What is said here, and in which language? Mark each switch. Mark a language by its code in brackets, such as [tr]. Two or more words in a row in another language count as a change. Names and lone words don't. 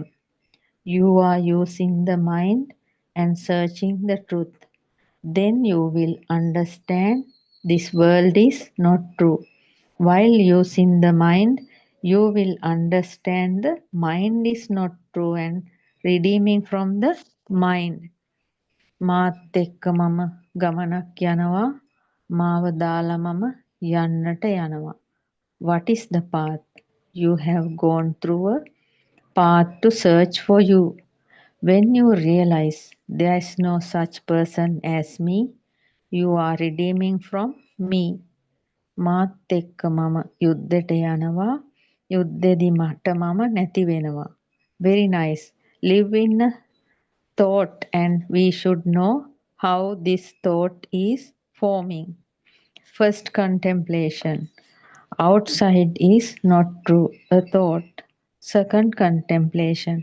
[en] You are using the mind and searching the truth. Then you will understand this world is not true. While using the mind, you will understand the mind is not true and redeeming from the mind. [si] මාත් එක්ක මම ගමනක් යනවා මාව දාලා මම යන්නට යනවා. [en] What is the path? You have gone through a path to search for you. When you realize there is no such person as me, you are redeeming from me. [si] මාත් එක්ක මම යුද්ධයට යනවා යුද්ධෙදි මට මම නැති වෙනවා. [en] Very nice. Live in a thought and we should know how this thought is forming. First contemplation. Outside is not true, a thought. Second contemplation.